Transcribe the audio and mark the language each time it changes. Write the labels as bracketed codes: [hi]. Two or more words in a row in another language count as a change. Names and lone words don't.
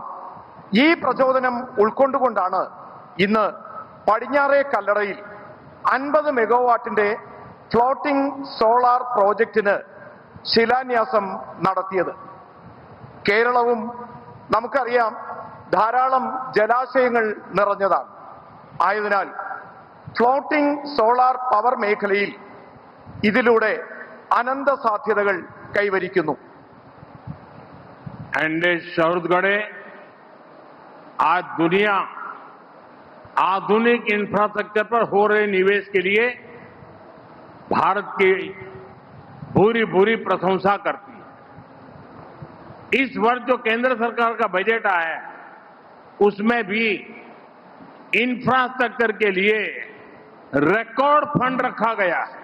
[ml] ഈ പ്രചോദനം ഉൾക്കൊണ്ടുകൊണ്ടാണ് ഇന്ന് പടിഞ്ഞാറേ കല്ലറയിൽ 50 മെഗാവാട്ടിന്റെ ഫ്ലോട്ടിംഗ് സോളാർ പ്രോജക്റ്റിന് ശിലാന്യാസം നടത്തിയത്. കേരളവും നമുക്കറിയാം ധാരാളം ജലാശയങ്ങൾ നിറഞ്ഞതാണ്. ആയതിനാൽ ഫ്ലോട്ടിംഗ് സോളാർ പവർ മേഖലയിൽ ഇതിലൂടെ അനന്ത സാധ്യതകൾ കൈവരിക്കുന്നു. [hi] शौहरतगढ़े आज दुनिया आधुनिक इंफ्रास्ट्रक्चर पर हो रहे निवेश के लिए भारत की भूरी भूरी प्रशंसा करती है. इस वर्ष जो केंद्र सरकार का बजट आया है उसमें भी इंफ्रास्ट्रक्चर के लिए रिकॉर्ड फंड रखा गया है.